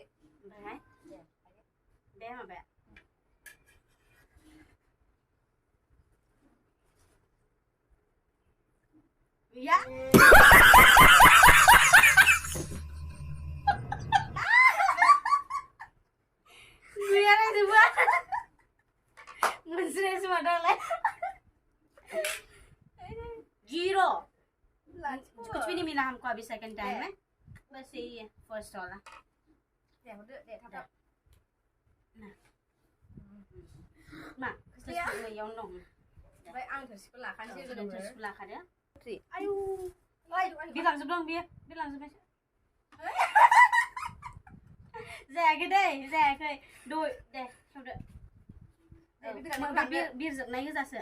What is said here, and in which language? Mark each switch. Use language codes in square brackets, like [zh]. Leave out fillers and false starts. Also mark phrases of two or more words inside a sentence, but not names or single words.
[brx] ओमफ्राय बे माबाया या गैया रायजोबा मोनसे मादालाय [hi] 0 कुछ भी नहीं मिला हमको अभी सेकंड टाइम में बस यही है फर्स्ट वाला [brx] दे हरदो दे थाब मा खोस्लिया नैयाव दं ओमफ्राय आं थोरसिखौ लाखानोसै थोरसिखौ लाखादो आयु बिरलांजोबदों बियो बिरलांजोबबायसो जायाखै दै जायाखै दे खेवदो बिरजोबनाय गोजासो